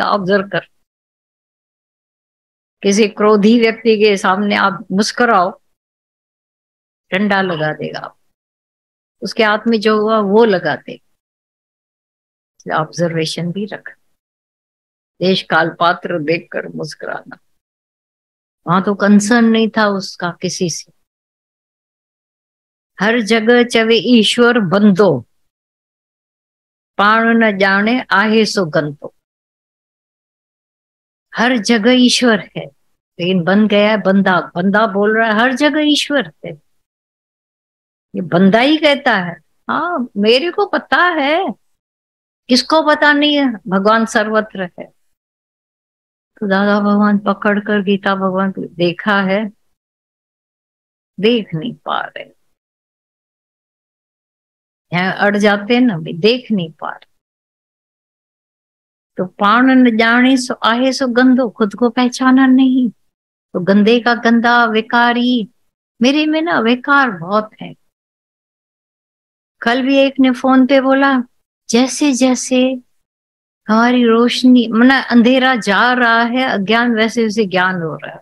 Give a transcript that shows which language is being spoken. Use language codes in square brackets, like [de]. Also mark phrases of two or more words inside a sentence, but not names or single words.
[hi] ऑब्जर्व कर, किसी क्रोधी व्यक्ति के सामने आप मुस्कुराओ, डंडा लगा देगा, उसके हाथ में जो हुआ वो लगा देगा। ऑब्जर्वेशन भी रख, देश काल पात्र देखकर मुस्कुराना। वहां तो कंसर्न नहीं था उसका किसी से। [sd] हर जगह चवे ईश्वर बंदो, पाण न जाने आहे सो गंदो। [hi] हर जगह ईश्वर है, लेकिन बन गया है बंदा। बंदा बोल रहा है हर जगह ईश्वर है, ये बंदा ही कहता है। हाँ मेरे को पता है, किसको पता नहीं है? भगवान सर्वत्र है। तो दादा भगवान पकड़ कर गीता भगवान को देखा है, देख नहीं पा रहे, यहाँ अड़ जाते हैं ना भी, देख नहीं पा रहे। [sd] तो पाण न जाने सो आहे सो गंदो, [hi] खुद को पहचाना नहीं तो गंदे का गंदा, विकारी। मेरे में ना विकार बहुत है। कल भी एक ने फोन पे बोला, जैसे जैसे हमारी रोशनी मना अंधेरा जा रहा है, अज्ञान वैसे वैसे ज्ञान हो रहा है।